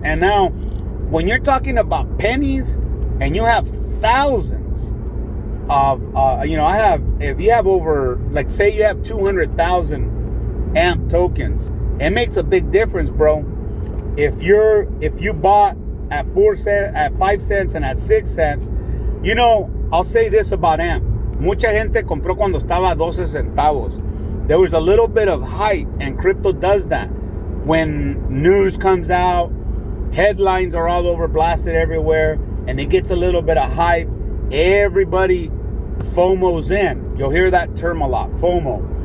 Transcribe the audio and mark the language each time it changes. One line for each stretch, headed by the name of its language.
English: And now when you're talking about pennies and you have thousands of, if you have over, like say you have 200,000 AMP tokens, it makes a big difference, bro. If you bought at 4 cents, at 5 cents, and at 6 cents, I'll say this about AMP.
Spanish: Mucha gente compró cuando estaba a 12 centavos.
English: There was a little bit of hype, and crypto does that. When news comes out, headlines are all over, blasted everywhere, and it gets a little bit of hype. Everybody FOMO's in. You'll hear that term a lot, FOMO.